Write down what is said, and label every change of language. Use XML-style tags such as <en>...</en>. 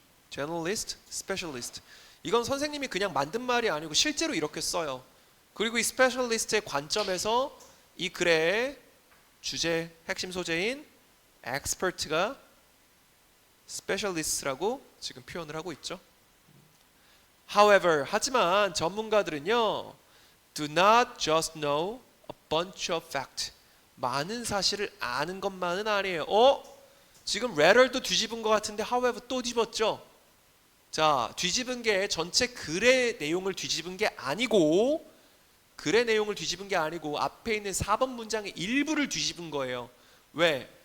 <ko>제너럴리스트, 스페셜리스트. 이건 선생님이 그냥 만든 말이 아니고 실제로 이렇게 써요. 그리고 이 스페셜리스트의 관점에서 이 글의 주제, 핵심 소재인 expert가 specialist라고 지금 표현을 하고 있죠.</ko> <en>However,</en> <ko>하지만 전문가들은요,</ko> <en>do not just know a bunch of fact.</en> <ko>많은 사실을 아는 것만은 아니에요. 지금 rather도 뒤집은 것 같은데 however 또 뒤집었죠. 자, 뒤집은 게 전체 글의 내용을 뒤집은 게 아니고 글의 내용을 뒤집은 게 아니고 앞에 있는 4번 문장의 일부를 뒤집은 거예요. 왜?</ko>